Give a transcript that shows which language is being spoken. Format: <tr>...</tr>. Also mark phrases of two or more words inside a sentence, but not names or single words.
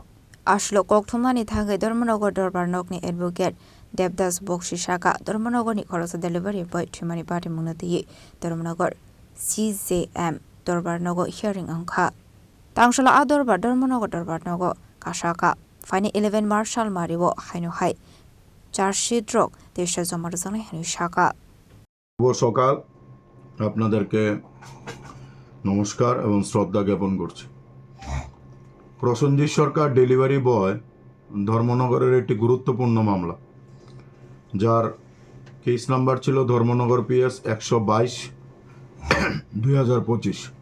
<trp>आश्लो कक्थुमानि थाखाय धर्मनगर दरबार नकनि एडभोकेट देबदास बक्सि साका धर्मनगरनि खरसा डेलिभारि बय थुमानि पार्टीमंग नथि धर्मनगर CJM दरबार नगर हियरिंग अंखा तांसला आ दरबार धर्मनगर दरबार नगर कासाका फाइने 11 मार्च साल मारिबो हाइनो हाय চার্জশিট রক দেশে জমা জানাই হানি শাখা</trp> <bn>শুভ সকাল আপনাদেরকে নমস্কার এবং শ্রদ্ধা জ্ঞাপন করছি। প্রসেনজিৎ সরকার ডেলিভারি বয় ধর্মনগরের একটি গুরুত্বপূর্ণ মামলা, যার কেস নাম্বার ছিল ধর্মনগর PS 122/2025।</bn>